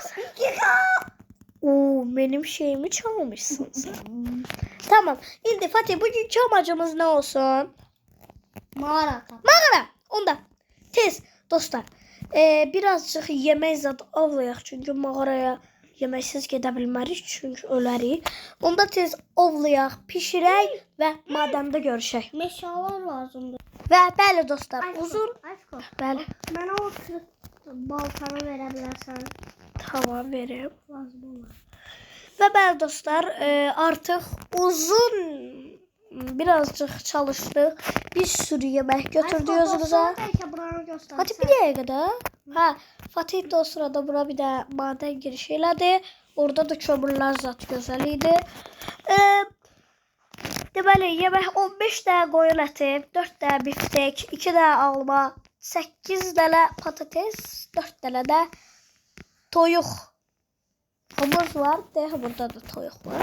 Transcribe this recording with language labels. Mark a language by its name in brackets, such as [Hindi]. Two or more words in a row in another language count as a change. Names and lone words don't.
[Turkish] Oo, benim şeyimi çalmışsın sen. Tamam. Şimdi Fatih, bugünkü amacımız ne olsun? Mağara. [Azerbaijani] Onda. Tez dostlar. [Turkish] Birazcık yemek [Azerbaijani] zat avlayaq. Çünkü mağaraya yemeksiz gedə bilmərik. Çünkü ölərik. Onda tez ovlayaq, pişirək və madəndə görüşək. Meşalar lazımdır. Və bəli dostlar, uzun. Aşko. Bəli. Mənə o baltanı verə bilərsən. Tamam, verim. Lazım olur. [Turkish] Ve ben dostlar artık uzun birazcık çalıştık. Bir sürü yemek götürdü özümüze. [Azerbaijani] Fatih bir dəqiqə də. [Turkish] Ha, Fatih de o sırada bura bir de maden girişi elədi. [Azerbaijani] Orada da kömürler zat gözəl idi. Deməli, yemək 15 dənə qoyun əti, 4 dənə biftek, 2 dənə alma, 8 dənə patates, 4 dənə də toyuq. Omuz var. Burada da toyuq var.